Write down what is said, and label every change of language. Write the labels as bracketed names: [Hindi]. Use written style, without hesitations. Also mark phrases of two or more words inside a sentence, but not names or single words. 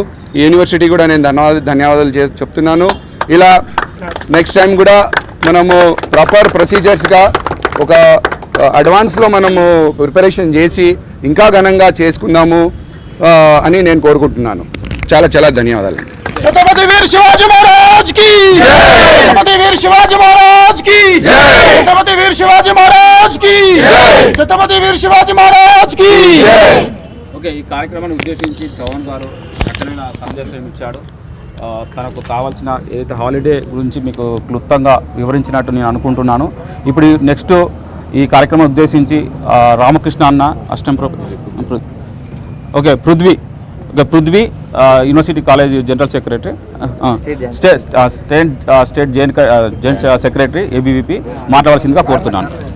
[Telugu] ఈ యూనివర్సిటీ కూడా నేను ధన్యవాదాలు చెప్తున్నాను. ఇలా [English] next time [Telugu] కూడా మనము ప్రాపర్ ప్రొసీజర్స్గా ఒక అడ్వాన్స్లో మనము ప్రిపరేషన్ చేసి ఇంకా ఘనంగా చేసుకుందాము అని నేను కోరుకుంటున్నాను. చాలా చాలా ధన్యవాదాలు. [Hindi] छत्रपति वीर शिवाजी महाराज की जय, छत्रपति वीर शिवाजी महाराज की जय, छत्रपति वीर शिवाजी महाराज की जय, छत्रपति वीर शिवाजी महाराज की जय. [Telugu] ఓకే, ఈ కార్యక్రమాన్ని ఉద్దేశించి చౌహాన్ గారు చక్కనైన సందేశం ఇచ్చాడు. తనకు కావాల్సిన ఏదైతే హాలిడే గురించి మీకు క్లుప్తంగా వివరించినట్టు నేను అనుకుంటున్నాను. ఇప్పుడు నెక్స్ట్ ఈ కార్యక్రమం ఉద్దేశించి రామకృష్ణ అన్న పృథ్వీ [English] university college general secretary, state jain secretary [Telugu] ఏబీవీపీ మాట్లాడాల్సిందిగా కోరుతున్నాను.